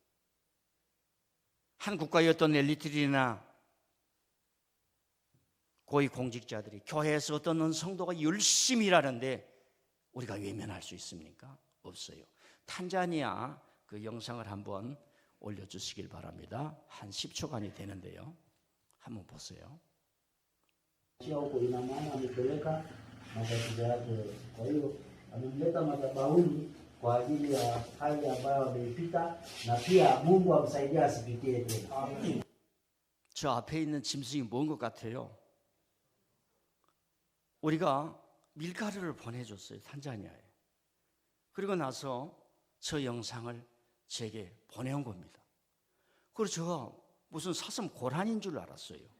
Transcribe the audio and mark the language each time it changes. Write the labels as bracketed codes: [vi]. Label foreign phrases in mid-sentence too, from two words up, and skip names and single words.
[ko] 한 국가의 어떤 엘리트들이나 고위 공직자들이 교회에서 어떤 성도가 열심히 일하는데 우리가 외면할 수 있습니까? 없어요. 탄자니아 그 영상을 한번 올려주시길 바랍니다. 한 10초간이 되는데요. 한번 보세요. [sw] huko, ina maana amepeleka matatizo yake. Kwa hiyo amemleta madhabahuni kwa ajili ya hali ambayo ameipita, na pia Mungu amsaidia asipitie tena. Amen. [ko] 저 앞에 있는 짐승이 뭔 것 같아요? 우리가 밀가루를 보내줬어요, 탄자니아에. 그리고 나서 저 영상을 제게 보내온 겁니다. 그래서 제가 무슨 사슴 고란인 줄 알았어요.